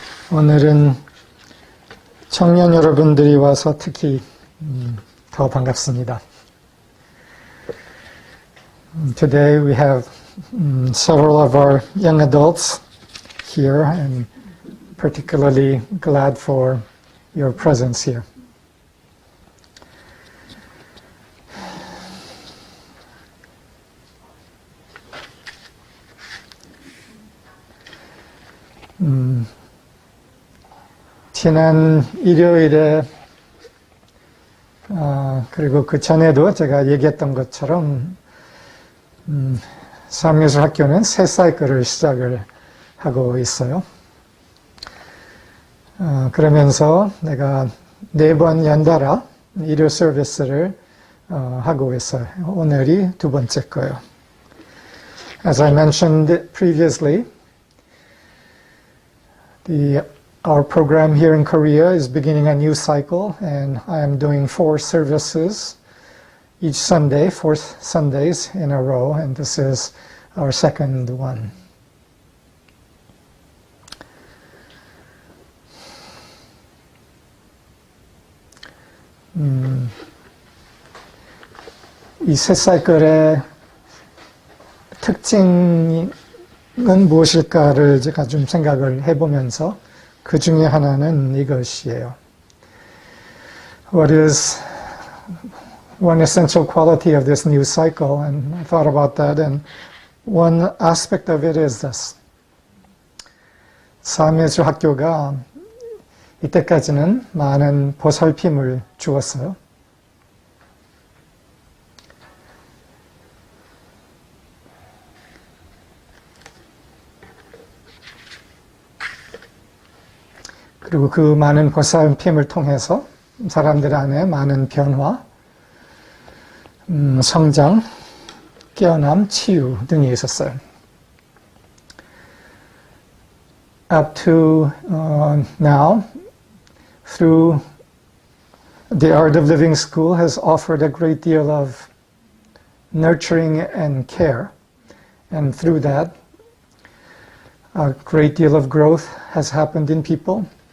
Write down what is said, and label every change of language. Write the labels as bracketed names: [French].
[Korean] 오늘은 청년 여러분들이 와서 특히 더 반갑습니다. [English] Today we have several of our young adults here and particularly glad for your presence here. [Korean] 지난 일요일에 그리고 그 전에도 제가 얘기했던 것처럼 사암예술학교는 새 사이클을 시작을 하고 있어요. 그러면서 내가 4번 연달아 일요 서비스를 하고 있어요. 오늘이 두 번째 거예요. [English] As I mentioned previously, our program here in Korea is beginning a new cycle, and I am doing 4 services each Sunday, 4 Sundays in a row, and this is our second one. [Korean] 이 새 사이클의 특징은 무엇일까를 제가 좀 생각을 해보면서 그 중에 하나는 이것이에요. [English] What is one essential quality of this new cycle? And I thought about that, and one aspect of it is this. [Korean] 사암예술학교가 이때까지는 많은 보살핌을 주었어요. 그리고 그 많은 보살핌을 통해서 사람들 안에 많은 변화, 성장, 깨어남, 치유 등이 있었어요. [English] Up to now, through the Art of Living School has offered a great deal of nurturing and care, and through that, a great deal of growth has happened in people.